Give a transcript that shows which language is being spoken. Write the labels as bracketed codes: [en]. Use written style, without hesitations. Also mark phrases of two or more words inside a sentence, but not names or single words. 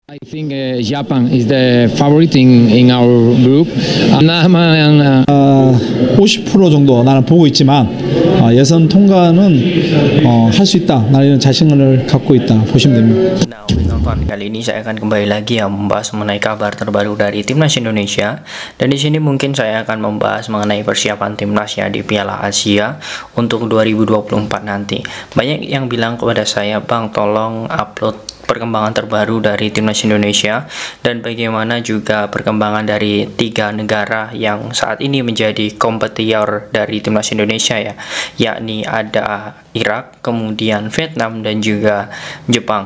[en] I think Japan is the favorite in our group. 남아양 [ko] 50% 정도 나는 보고 있지만 예선 통과는 할 수 있다. 나는 이런 자신감을 갖고 있다. 보시면 됩니다. [id] Nah, untuk nonton kali ini saya akan kembali lagi ya membahas mengenai kabar terbaru dari timnas Indonesia. Dan di sini mungkin saya akan membahas mengenai persiapan timnasnya di Piala Asia untuk 2024 nanti. Banyak yang bilang kepada saya, "Bang, tolong upload perkembangan terbaru dari timnas Indonesia dan bagaimana juga perkembangan dari 3 negara yang saat ini menjadi kompetitor dari timnas Indonesia ya, yakni ada Irak, kemudian Vietnam dan juga Jepang."